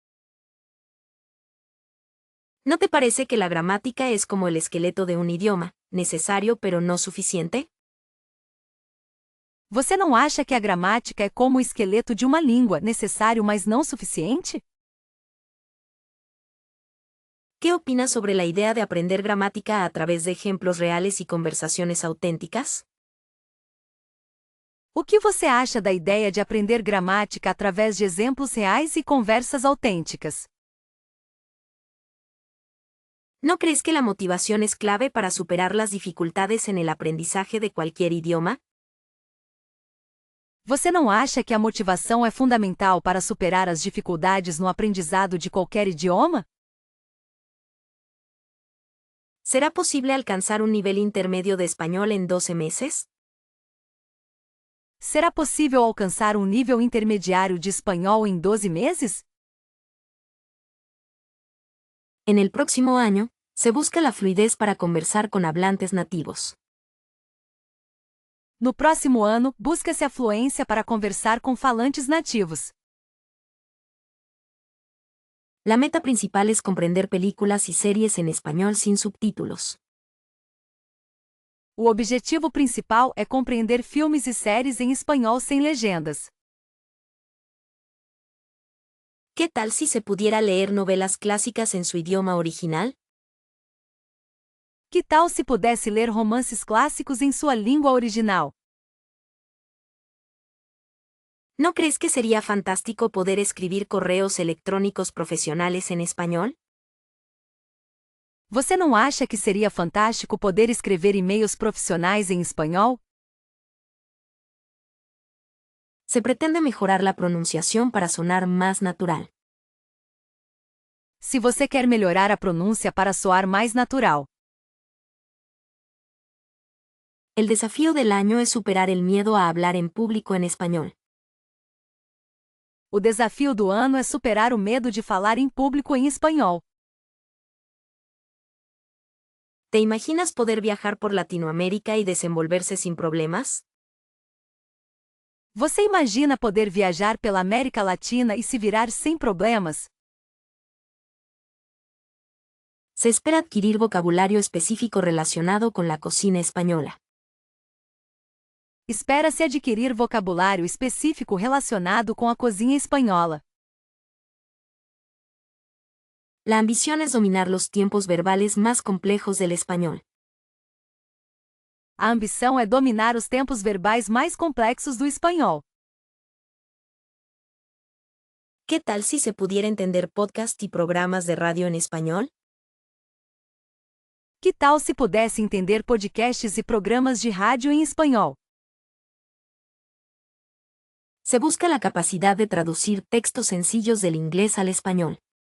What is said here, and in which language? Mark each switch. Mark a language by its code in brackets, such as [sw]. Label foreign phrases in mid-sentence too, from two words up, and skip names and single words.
[es] ¿No te parece que la gramática es como el esqueleto de un idioma, necesario pero no suficiente? [pt] Você não acha que a gramática é como o esqueleto de uma língua, necessário mas não suficiente? [es] ¿Qué opinas sobre la idea de aprender gramática a través de ejemplos reales y conversaciones auténticas? [pt] O que você acha da ideia de aprender gramática através de exemplos reais e conversas autênticas? [es] ¿No crees que la motivación es clave para superar las dificultades en el aprendizaje de cualquier idioma? [pt] Você não acha que a motivação é fundamental para superar as dificuldades no aprendizado de qualquer idioma? [es] ¿Será posible alcanzar un nivel intermedio de español en 12 meses? [pt] Será possível alcançar um nível intermediário de espanhol em 12 meses? [es] En el próximo año, se busca la fluidez para conversar con hablantes nativos. [pt] No próximo ano, busca-se a fluência para conversar com falantes nativos. [es] La meta principal es comprender películas y series en español sin subtítulos. [pt] O objetivo principal é compreender filmes e séries em espanhol sem legendas. [es] ¿Qué tal si se pudiera leer novelas clásicas en su idioma original? [pt] Que tal se pudesse ler romances clássicos em sua língua original? [es] ¿No crees que sería fantástico poder escribir correos electrónicos profesionales en español? [pt] Você não acha que seria fantástico poder escrever e-mails profissionais em espanhol? [es] Se pretende mejorar la pronunciación para sonar más natural. [pt] Se você quer melhorar a pronúncia para soar mais natural. [es] El desafío del año es superar el miedo a hablar en público en español. [pt] O desafio do ano é superar o medo de falar em público em espanhol. [es] ¿Te imaginas poder viajar por Latinoamérica y desenvolverse sin problemas? [pt] Você imagina poder viajar pela América Latina e se virar sem problemas? [es] Se espera adquirir vocabulario específico relacionado con la cocina española. [pt] Espera-se adquirir vocabulário específico relacionado com a cozinha espanhola. [es] La ambición es dominar los tiempos verbales más complejos del español. [pt] A ambição é dominar os tempos verbais mais complexos do espanhol. [es] ¿Qué tal si se pudiera entender podcast y programas de radio en español? [pt] Que tal se pudesse entender podcasts e programas de rádio em espanhol? [es] Se busca la capacidad de traducir textos sencillos del inglés al español.